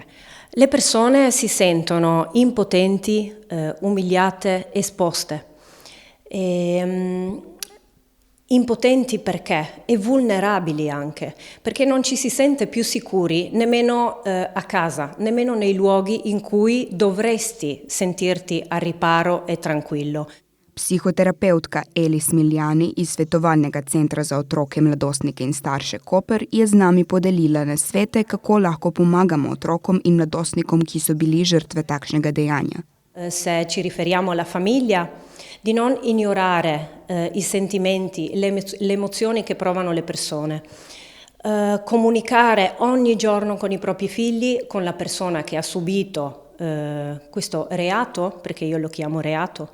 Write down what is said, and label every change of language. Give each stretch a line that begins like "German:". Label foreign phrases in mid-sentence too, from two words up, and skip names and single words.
Italian: Le persone si sentono impotenti, umiliate, esposte. Impotenti perché? E vulnerabili anche, perché non ci si sente più sicuri nemmeno a casa, nemmeno nei luoghi in cui dovresti sentirti a riparo e tranquillo.
Slovenian: Psihoterapeutka Eli Smiljani iz Svetovalnega centra za otroke, mladostnike in starše Koper je z nami podelila nasvete, kako lahko pomagamo otrokom in mladostnikom, ki so bili žrtve takšnega dejanja.
Italian: Se ci riferiamo alla famiglia, di non ignorare i sentimenti, le emozioni che provano le persone. Comunicare ogni giorno con i propri figli, con la persona che ha subito questo reato, perché io lo chiamo reato.